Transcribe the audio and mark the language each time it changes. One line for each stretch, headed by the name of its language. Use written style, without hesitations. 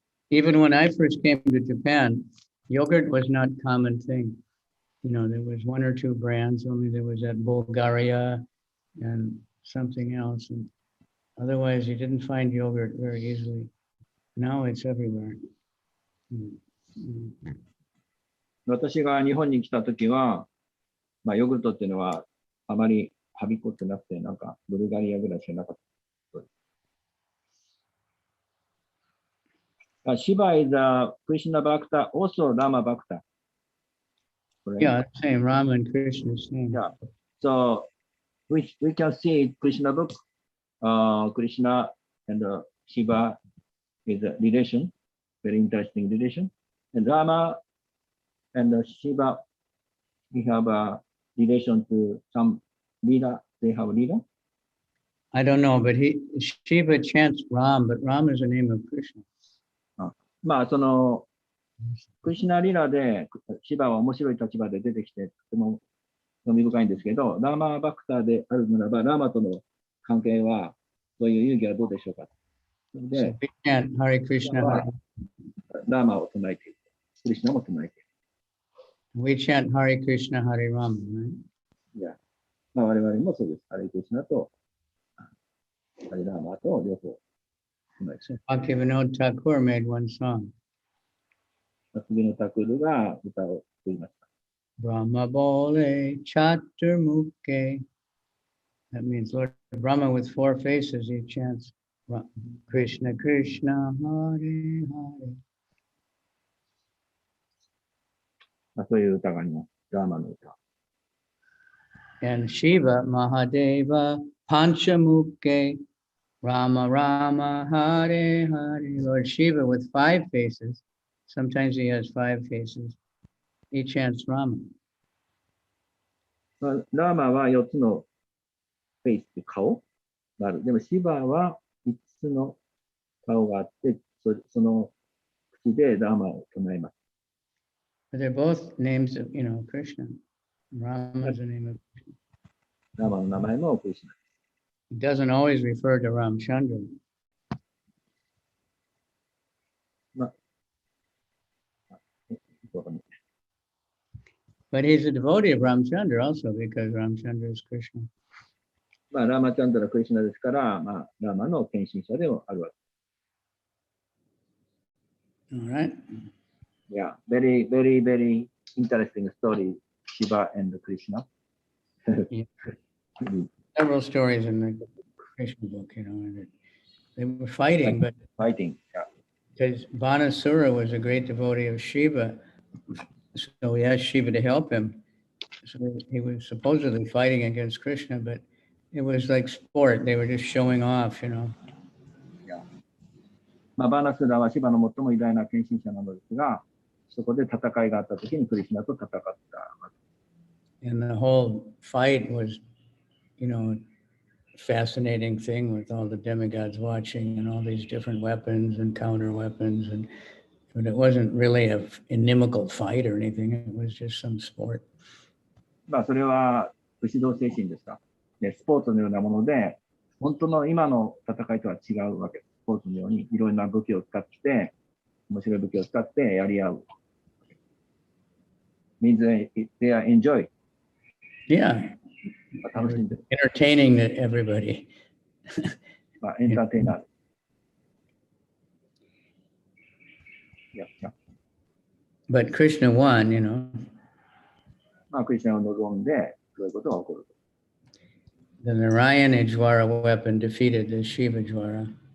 English: Even when I first came to Japan, yogurt was not a common thing. there was one or two brands, only there was at Bulgaria and something else. And otherwise, you didn't find yogurt very easily. Now it's everywhere.
Japanese: 私が日本に来たときは、ヨーグルトっていうのはあまりはびこってなくて、なんかブルガリアぐらいしかなかった。
English: Shiva is a Krishna Bhakta, also Rama Bhakta. Correct? Yeah, same Rama and Krishna's name. Yeah. So we can see Krishna book, Krishna and Shiva is a relation, very interesting relation. And Rama and Shiva, we have a relation to some leader. They have a leader. I don't know, but Shiva chants Ram, but Ram is the name of Krishna.
Japanese: そのクリシュナリラでシバは面白い立場で出てきてとても興味深いんですけど、ラーマバクターであるならばラーマとの関係はそういう遊戯はどうでしょうか。で、 Hare Krishna, ラーマを唱えている。クリシュナも唱えている。
English: We chant Hare Krishna, Hare Rama, right?
Japanese: いや、我々もそうです。ハレクリシュナとハレラーマと両方。
English: So Bhaktivinoda Thakur made one song.
Japanese: バクビノタクルが歌を作りました。
Bangla: Brahma Bole Chaturmukhe.
English: That means Lord Brahma with 4 faces. He chants Krishna Krishna Hare Hare.
Japanese: そういう歌があります。ラーマの歌。
Bangla: And Shiva Mahadeva Panchamukhe.
English: Rama Rama Hare Hare. Lord Shiva with 5 faces. Sometimes he has 5 faces. He chants Rama.
Japanese: ラーマは4つのフェイス、顔がある。でもシバは5つの顔があって、その口でラーマを唱えます。
English: But they're both names of, Krishna. Rama is the name of Krishna.
Japanese: ラーマの名前もクリシュナ。
English: It doesn't always refer to Ramchandra. But he's a devotee of Ramchandra also because Ramchandra is Krishna.
Japanese: ラーマチャンドラクリシュナですから、ラーマの献身者でもあるわけ。
English: All right. Yeah, very, very, very interesting story, Shiva and Krishna. Yeah. Several stories in the Krishna book, and they were fighting, but fighting, yeah. Because Banasura was a great devotee of Shiva, so he asked Shiva to help him. So he was supposedly fighting against Krishna, but it was like sport. They were just showing off, Yeah.
Japanese: バナスラはシバの最も偉大な献身者なのですが、そこで戦いがあったときにクリシュナと戦った。
English: And the whole fight was, fascinating thing with all the demigods watching and all these different weapons and counter weapons, but it wasn't really an inimical fight or anything. It was just some sport.
Japanese: それは武士道精神ですか。スポーツのようなもので、本当の今の戦いとは違うわけです。スポーツのようにいろんな武器を使って、面白い武器を使ってやり合う。
English: Means they are enjoy. Yeah. Entertaining everybody.
Japanese: エンターテイナー。
English: But Krishna won,
Japanese: クリスチャンを望んで、そういうことが起こる。
English: The Narayana Jwara weapon defeated the Shiva Jwara.